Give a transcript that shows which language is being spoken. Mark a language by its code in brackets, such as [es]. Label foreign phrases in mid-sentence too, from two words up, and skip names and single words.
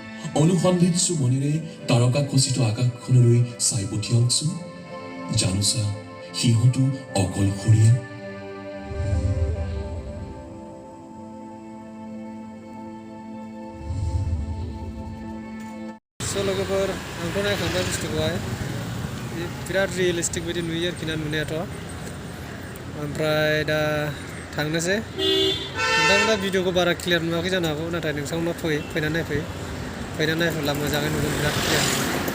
[as] অনুসন্ধিৎসু মনেৰে তাৰকাখচিত আকাশখনলৈ চাই পঠিয়াওকচোন জানোচা সিহঁতো অকলশৰীয়া [brx] So लोगोफोर आंथ' नायखांबाय बुस्थुखौहाय बिराद रियेलिस्टिक बायदि नुयो आरोखि ना नुनायाथ' ओमफ्राय दा थांनोसै नोंथां दा भिडिअखौ बारा क्लियार नुवाखै जानो हागौ नाथाय नोंथांमोना फैनानै नायफै फैनानै नायफैब्ला मोजाङै नुगोन बिराद क्लियार